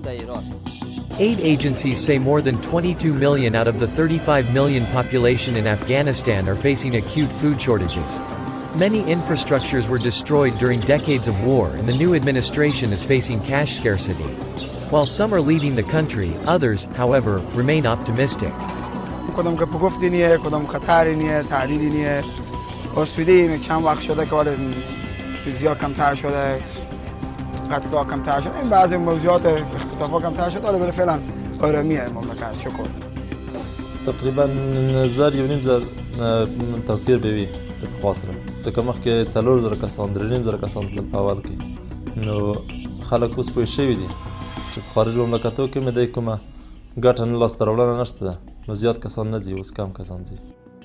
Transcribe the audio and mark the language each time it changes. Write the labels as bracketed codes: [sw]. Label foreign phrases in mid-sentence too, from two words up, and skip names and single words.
[en] Aid agencies say more than 22 million out of the 35 million population in Afghanistan are facing acute food shortages. Many infrastructures were destroyed during decades of war and the new administration is facing cash scarcity. While some are leaving the country, others, however, remain optimistic. [fa] کدام که پگفتی نیه، کدام خطری نیه، تهدیدی نیه. آسوده‌ایم، چند وقت شده که حالا ریزی‌ها کمتر شده، قتل‌ها کمتر شده، این بعضی موضوعات اختلاف‌ها کمتر شده، حالا فعلا آرامیه مملکت، شکر. [ps] تقریبا 1,000 توپیر به وی په خواصره ځکه مخکې 4,000 کسان 3,000 کسان تلل په اول کې نو خلک اوس پوه شوي دي چې په خارج مملکتو کې مې د کومه ګټه نه لاسته راوړنه نشته ده نو زیات کسان نه ځي اوس کم کسان ځي